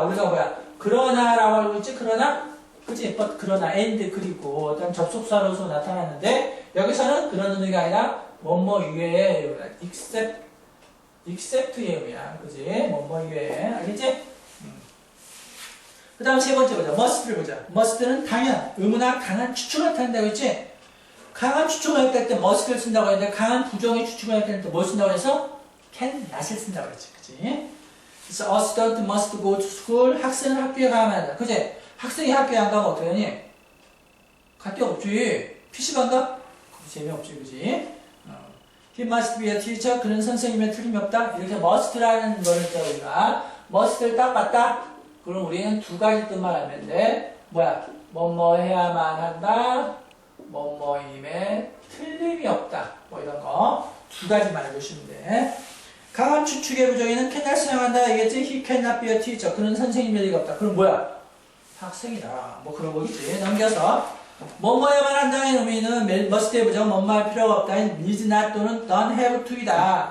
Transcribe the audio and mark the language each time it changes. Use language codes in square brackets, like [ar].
[ko] 우리가 뭐야? 그러나라고 알고 있지? 그러나? 그치? but 그러나 and 그리고 어떤 접속사로서 나타났는데 여기서는 그런 의미가 아니라 뭐뭐 이외에 except의 의미야. 그치? 뭐뭐 이외에. 알겠지? 그 다음 세 번째 보자. must를 보자. must는 당연, 의무나 강한 추측을 나타낸다고 했지? 강한 추측을 나타낼 때 must를 쓴다고 했는데 강한 부정의 추측을 나타낼 때 뭘 쓴다고 해서? can not을 쓴다고 했지. 그치? 그래서 [en] a student must go to school. [ko] 학생은 학교에 가야만 한다. 그치? 학생이 학교에 안 가면 어떻게 하니? 갈 데 없지. PC방 가? 재미없지. 그치? [en] He must be a teacher. [ko] 그는 선생님의 틀림이 없다. 이렇게 must라는 거를 써 우리가 must를 딱 봤다. 그럼 우리는 두 가지 뜻만 하면 돼. 뭐야? 뭐뭐 해야만 한다. 뭐뭐임에 틀림이 없다. 뭐 이런 거. 두 가지만 알고시면 돼. 강한 추측의 부정에는 cannot 사용한다. 알겠지? [en] He cannot be a teacher. [ko] 그는 선생님일 리가 없다. 그럼 뭐야? 학생이다. 뭐 그런 거겠지. 넘겨서. 뭐뭐 해야만 한다는 의미는 must의 부정, 뭐뭐 할 필요가 없다. [en] need not 또는 don't have to이다.